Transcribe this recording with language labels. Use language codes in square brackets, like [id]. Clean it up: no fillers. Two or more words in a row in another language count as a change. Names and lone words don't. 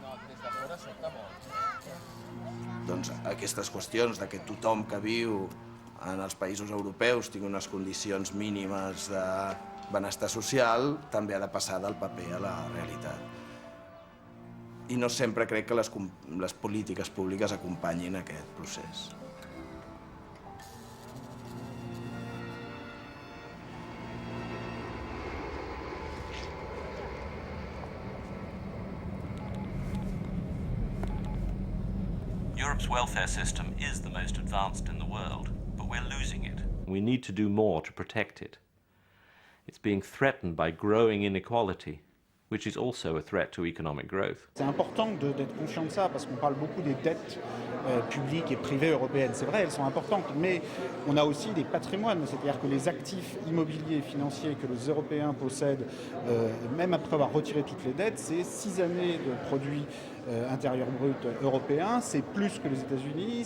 [ca] Aquestes qüestions de que tothom que viu en els països europeus tingui unes condicions mínimes de benestar social també ha de passar del paper a la realitat. I no sempre crec que les polítiques públiques acompanyin aquest procés. [en] Europe's welfare system is the most advanced in the world, but we're losing it. We need to do more to protect it. It's being threatened by growing inequality, which is also a threat to economic growth. [fr] C'est important d'être conscient de ça parce qu'on parle beaucoup des dettes publiques et privées européennes. C'est vrai, elles sont importantes, mais on a aussi des patrimoines, c'est-à-dire que les actifs immobiliers et financiers que les Européens possèdent, même après avoir retiré toutes les dettes, c'est 6 années de produit intérieur brut européen, c'est plus que les États-Unis.